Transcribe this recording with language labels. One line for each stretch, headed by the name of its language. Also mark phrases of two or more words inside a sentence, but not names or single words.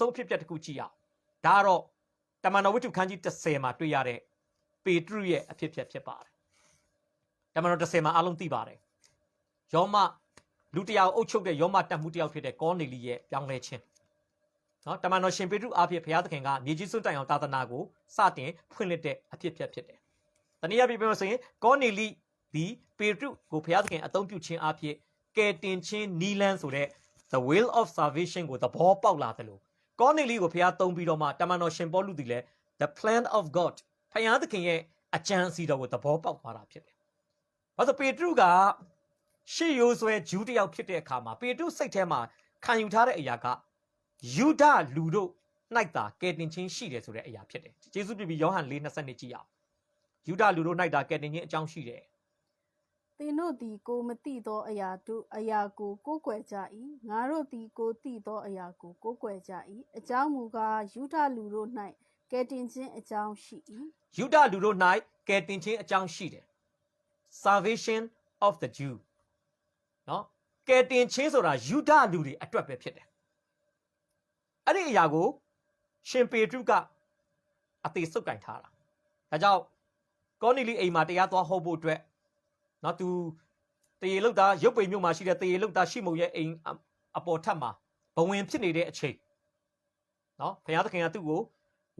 Burmese: ဆုံးအဖြစ်အပျက်တစ်ခုကြည့်ရအောင်ဒါကတော့တမန်တော်ဝတ္ထုခန်းကြီး10မှာတွေ့ရတဲ့ပေတရုရဲ့အဖြစ်အပျက်ဖြစ်ပါတယ်တမန်တော်10မှာအားလုံးသိပါတယ်ယောမလူတယောက်အုပ်ချုပ်တဲ့ယောမတတ်မှုတယောက်ဖြစ်တဲ့ကောနေလိရဲ့ပြောင်းလဲခြင်းနော်တ မန်တော်ရှင်ပေတရုအားဖြင့်ဘုရားသခင်ကမြေကြီးစွန့်တိုင်အောင်သာသနာကိုစတင်ဖွင့်လှစ်တဲ့အဖြစ်အပျက်ဖြစ်တယ်တနည်းအားဖြင့်ပြောဆိုရင်ကောနေလိဒီပေတရုကိုဘုရားသခင် အသုံးပြုခြင်းအဖြစ်ကယ်တင်ခြင်းနီလန်းဆိုတဲ့
English: the will of salvation
Burmese: ကိုသဘောပေါက်လာတယ်လို့ကောနေလိကိုဘုရားသုံးပြီးတော့မှတမန်တော်ရှင်ပေါလုသည်လည်း
English: the plan of God
Burmese: ဘုရားသခင်ရဲ့အကြံအစီတော်ကိုသဘောပေါက်သွားတာဖြစ်တယ်။ဘာလို့ပေတရုကရှေးရိုးဆွဲဂျူးတယောက်ဖြစ်တဲ့အခါမှာပေတရုစိတ်ထဲမှာခံယူထားတဲ့အရာကယူဒလူတို့၌သာကယ်တင်ခြင်းရှိတယ်ဆိုတဲ့အရာဖြစ်တယ်။ယေရှုပြပြီးယောဟန်4:20ကြည့်အောင်။ယူဒလူတို့၌သာကယ်တင်ခြင်းအကြောင်းရှိတယ် သင်တို့သည်ကိုမသိသောအရာတို့အရာကိုကိုးကွယ်ကြ၏ငါတို့သည်ကိုသိသောအရာကိုကိုးကွယ်ကြ၏အကြောင်းမူကားယူဒလူတို့၌ကယ်တင်ခြင်းအကြောင်းရှိ၏ ယူဒလူတို့၌ကယ်တင်ခြင်းအကြောင်းရှိတယ်
English: salvation of the Jew
Burmese: နော်ကယ်တင်ခြင်းဆိုတာယူဒလူတွေအတွက်ပဲဖြစ်တယ်အဲ့ဒီအရာကိုရှင်ပေတရုကအသေးစုပ်ကင်ထားတာဒါကြောင့်ကောနီလိအိမ်မှာတရားသွားဟောဖို့အတွက်နော်သူတရေလုတ်သားရုပ်ပိန်မြို့မှာရှိတဲ့တရေလုတ်သားရှိမုံရဲ့အိမ်အပေါ်ထပ်မှာဘဝင်ဖြစ်နေတဲ့အချိန်နော်ဘုရားသခင်ကသူ့ကိုဝိ